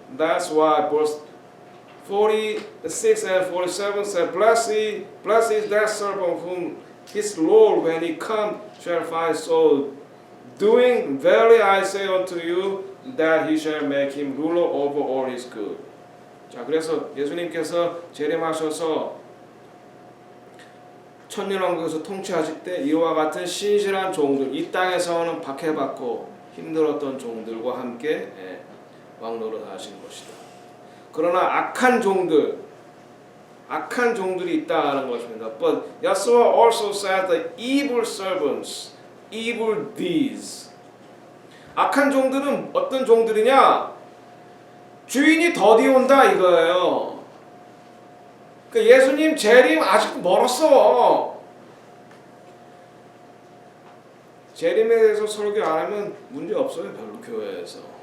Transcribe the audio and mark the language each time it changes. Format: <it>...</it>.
<en>That's why verse 46 and 47 said, Blessed is that servant whom his Lord when he come shall find so doing. Verily I say unto you that he shall make him ruler over all his good.</en> <ko>자, 그래서 예수님께서 재림하셔서 천년왕국에서 통치하실 때 이와 같은 신실한 종들, 이 땅에서는 박해받고 힘들었던 종들과 함께 왕노릇 하신 것이다. 그러나 악한 종들이 있다는 것입니다.</ko> <en>But Yeshua also said the evil servants, evil deeds.</en> <ko>악한 종들은 어떤 종들이냐? 주인이 더디 온다 이거예요. 그러니까 예수님 재림 아직 멀었어. 재림에 대해서 설교 안 하면 문제 없어요. 별로 교회에서.</ko>